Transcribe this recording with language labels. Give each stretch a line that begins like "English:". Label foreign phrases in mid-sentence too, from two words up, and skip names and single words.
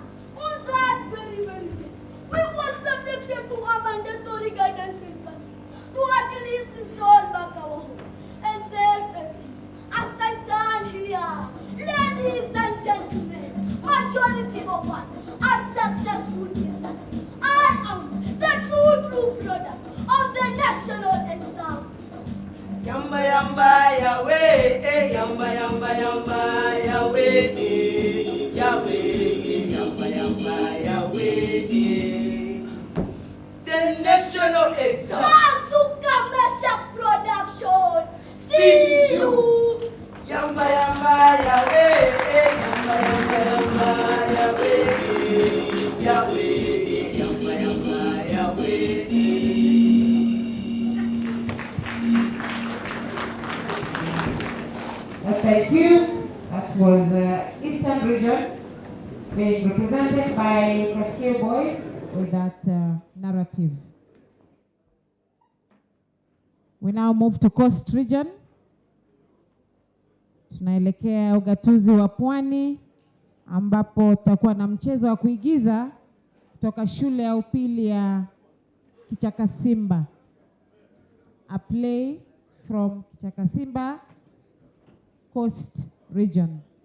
English: On that very day, we were subjected to a mandatory guidance and counseling to at least restore back our hope and self-esteem. As I stand here, ladies and gentlemen, majority of us are successful in life. I am the true product of the national exam. Yamba yamba Yahweh, yamba yamba yamba Yahweh, Yahweh, yamba yamba Yahweh. The national exam. Azuka Meshach Production. See you. Yamba yamba Yahweh, yamba yamba yamba Yahweh, Yahweh, yamba yamba Yahweh. Thank you. That was Eastern Region being represented by Castillo Boys with that narrative. We now move to Coast Region.
Swahili: Tunaelekea ugatuzi wa Pwani ambapo tutakuwa na mchezo wa kuigiza kutoka shule ya upili ya Kichakasimba.
English: A play from Kichakasimba, Coast Region.